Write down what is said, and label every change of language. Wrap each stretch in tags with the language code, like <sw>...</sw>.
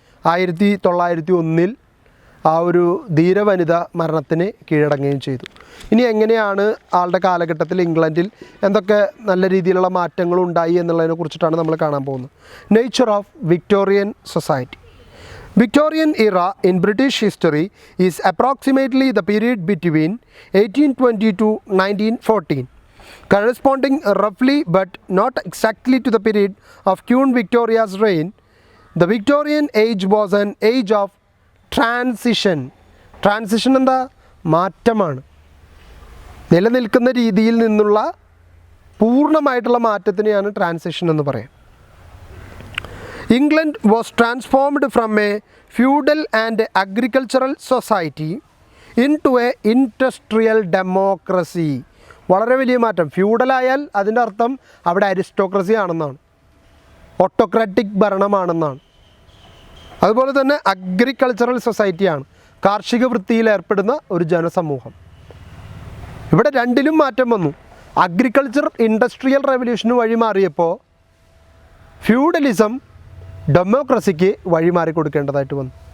<ml>1901 ആ ഒരു ധീരവനിത മരണത്തിന് കീഴടങ്ങുകയും ചെയ്തു. ഇനി എങ്ങനെയാണ് ആളുടെ കാലഘട്ടത്തിൽ ഇംഗ്ലണ്ടിൽ എന്തൊക്കെ നല്ല രീതിയിലുള്ള മാറ്റങ്ങൾ ഉണ്ടായി എന്നുള്ളതിനെ കുറിച്ചിട്ടാണ് നമ്മൾ കാണാൻ പോകുന്നത്.</ml> <en>Nature of Victorian society. Victorian era in British history is approximately the period between 1820 to 1914, corresponding roughly but not exactly to the period of Queen Victoria's reign. The Victorian age was an age of transition.</en> <ml>Transition എന്താ? മാറ്റമാണ്. നിലനിൽക്കുന്ന രീതിയിൽ നിന്നുള്ള പൂർണ്ണമായിട്ടുള്ള മാറ്റത്തിനെയാണ് transition എന്ന് പറയാം.</ml> <en>England was transformed from a feudal and agricultural society into a industrial democracy.</en> <ml>വളരെ വലിയ മാറ്റം. ഫ്യൂഡലായാൽ അതിൻ്റെ അർത്ഥം അവിടെ അരിസ്റ്റോക്രസി ആണെന്നാണ്, ഓട്ടോക്രാറ്റിക് ഭരണമാണെന്നാണ്. അതുപോലെ തന്നെ അഗ്രികൾച്ചറൽ സൊസൈറ്റിയാണ്, കാർഷിക വൃത്തിയിൽ ഏർപ്പെടുന്ന ഒരു ജനസമൂഹം. ഇവിടെ രണ്ടിലും മാറ്റം വന്നു. അഗ്രികൾച്ചർ ഇൻഡസ്ട്രിയൽ റെവല്യൂഷന് വഴി മാറിയപ്പോൾ ഫ്യൂഡലിസം ഡെമോക്രസിക്ക് വഴിമാറി കൊടുക്കേണ്ടതായിട്ട് വന്നു.</ml>